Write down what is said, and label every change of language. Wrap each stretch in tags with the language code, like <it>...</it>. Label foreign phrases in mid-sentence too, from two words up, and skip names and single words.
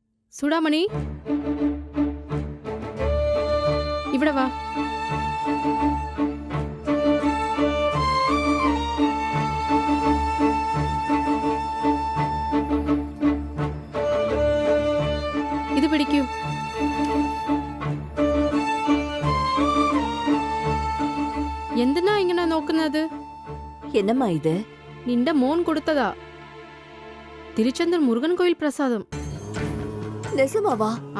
<ml>சூடாமணி, ഇവട വാ. ഇത് പിടിക്കൂ. എന്തിനാ ഇങ്ങനെ നോക്കുന്നത്?</ml> <ta>என்னம்மா இது?</ta> <ml>നിന്റെ മോൻ കൊടുത്തതാ. തിരുച്ചെന്തൂർ മുരുകൻ കോയിൽ പ്രസാദം.</ml> <ta>நிஜமாவா? ആ,</ta>